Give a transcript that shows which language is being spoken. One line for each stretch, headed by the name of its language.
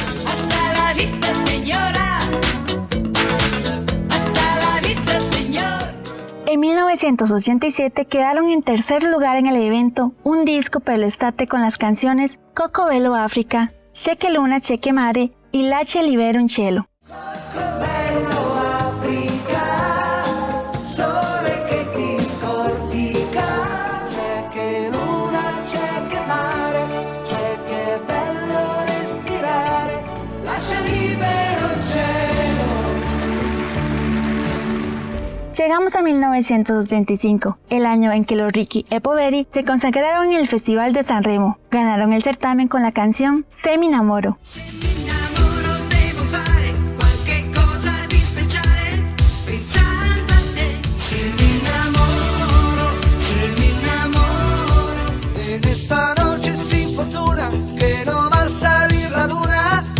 Spanish: Hasta la vista, señora. Hasta la vista, señor. En 1987 quedaron en tercer lugar en el evento Un disco per l'estate con las canciones Coco Bello Africa, Cheque Luna Cheque Mare y Lache Libero in Cielo.
Italian: Bello Africa, sole che ti scortica. C'è che luna, c'è che mare, c'è che bello respirare. Lascia libero il cielo.
Spanish: Llegamos a 1985, el año en que los Ricky e Poveri se consagraron en el Festival de San Remo. Ganaron el certamen con la canción Se mi innamoro. Se mi innamoro devo fare qualche cosa di speciale, pensando a te. Se mi innamoro, se mi innamoro. En esta noche sin fortuna que no va a salir la luna.